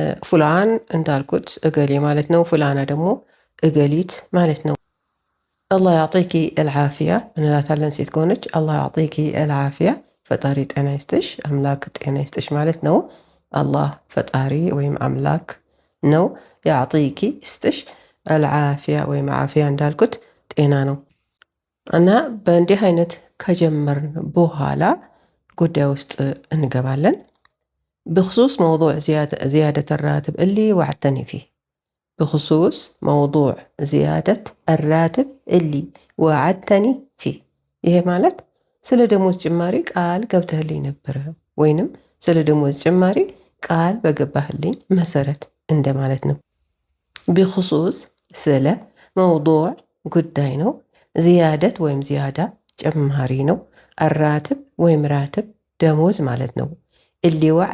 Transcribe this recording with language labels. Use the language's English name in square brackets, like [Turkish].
[Amharic] ፉላን እንዳልኩት እገሌ ማለት ነው። ፉላና ደግሞ እገሊት ማለት ነው። አላህ ያዕጢኪ አልዓፊያ እንላታለን። ሴት ከሆነች አላህ ያዕጢኪ አልዓፊያ፣ ፈጣሪ ጤና ይስጥሽ፣ አምላክ ጤና ይስጥሽ ማለት ነው። አላህ ፈጣሪ ወይም አምላክ ነው። ያዕጢኪ ይስጥሽ፣ አልዓፊያ ወይም ዓፊያ እንዳልኩት ጤና ነው። እና በእንዲህ አይነት ከጀመርን በኋላ ጉዳይ ውስጥ እንገባለን። [Arabic] بخصوص موضوع زيادة الراتب اللي وعدتني فيه. بخصوص موضوع زيادة الراتب اللي وعدتني فيه. [Amharic] ይሄ ማለት ስለ ደሞዝ ጭማሪ ቃል ገብተህልኝ ነበረ ወይንም ስለ ደሞዝ ጭማሪ ቃል በገባህልኝ መሰረት እንደማለት ነው። بخصوص ስለ موضوع ጉዳይ ነው። زيادة ወይም ዚያዳ ጭማሪ ነው። الراتب ወይም ራትብ ደሞዝ ማለት ነው። اللي